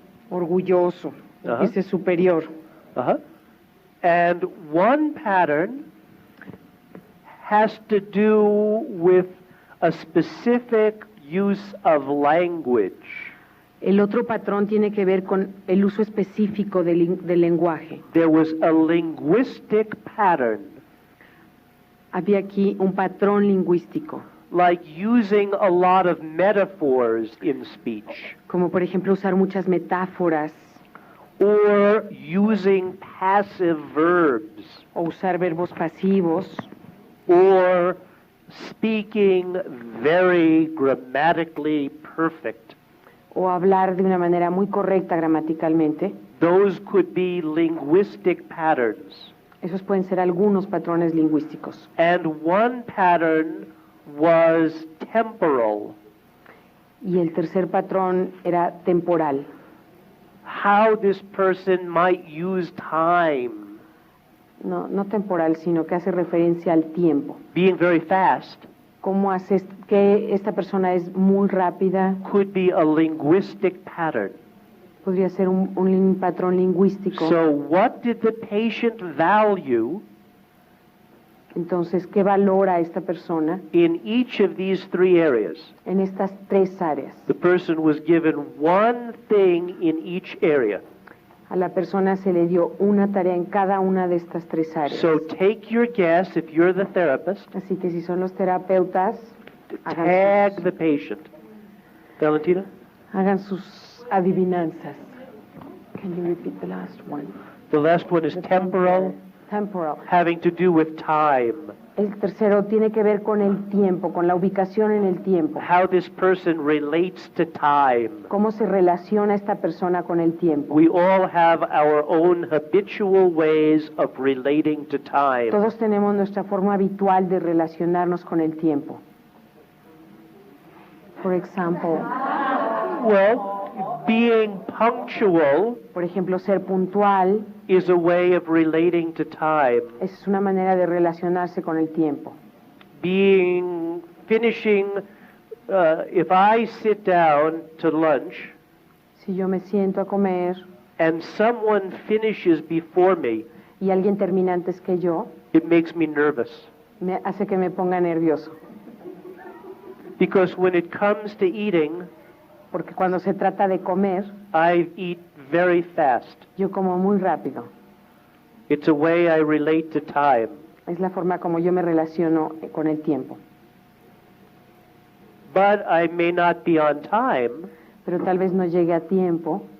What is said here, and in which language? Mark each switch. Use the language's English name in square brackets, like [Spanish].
[Spanish] Orgulloso, ese superior. [English] And one pattern has to do with a specific use of language. [Spanish] El otro patrón tiene que ver con el uso específico del lenguaje. [English] There was a linguistic pattern. [Spanish] Había aquí un patrón lingüístico. [English] Like using a lot of metaphors in speech. [Spanish] Como por ejemplo usar muchas metáforas. [English] Or using passive verbs. [Spanish] O usar verbos pasivos. [English] Or speaking very grammatically perfect. [Spanish] O hablar de una manera muy correcta gramaticalmente. [English] Those could be linguistic patterns. [Spanish] Esos pueden ser algunos patrones lingüísticos. [English] And one pattern was temporal. [Spanish] Y el tercer patrón era temporal. [English] How this person might use time. [Spanish] No temporal, sino que hace referencia al tiempo. [English] Being very fast. [Spanish] ¿Cómo hace que esta persona es muy rápida? [English] Could be a linguistic pattern. [Spanish] Podría ser un patrón lingüístico. [English] So what did the patient value? [Spanish] Entonces, ¿qué valora esta persona? [English] In each of these three areas. [Spanish] En estas tres áreas. [English] The person was given one thing in each area. [Spanish] A la persona se le dio una tarea en cada una de estas tres áreas. [English] So take your guess if you're the therapist. [Spanish] Así que si son los terapeutas, [English] tag the patient. Valentina? [Spanish] Hagan sus adivinanzas. [English] Can you repeat the last one? The last one is temporal. Temporal. Having to do with time. [Spanish] El tercero tiene que ver con el tiempo, con la ubicación en el tiempo. [English] How this person relates to time. [Spanish] Cómo se relaciona esta persona con el tiempo. [English] We all have our own habitual ways of relating to time. [Spanish] Todos tenemos nuestra forma habitual de relacionarnos con el tiempo. [English] For example, well, being punctual, [Spanish] por ejemplo, ser puntual, [English] is a way of relating to time. [Spanish] Es una manera de relacionarse con el tiempo. [English] Finishing, if I sit down to lunch, [Spanish] si yo me siento a comer, [English] and someone finishes before me, [Spanish] y alguien termina antes que yo, [English] it makes me nervous. [Spanish] Me hace que me ponga nervioso. [English] Because when it comes to eating, [Spanish] porque cuando se trata de comer, [English] I eat very fast. [Spanish] Yo como muy rápido. [English] It's a way I relate to time. [Spanish] Es la forma como yo me relaciono con el tiempo. [English] But I may not be on time. [Spanish] Pero tal vez no llegue a tiempo.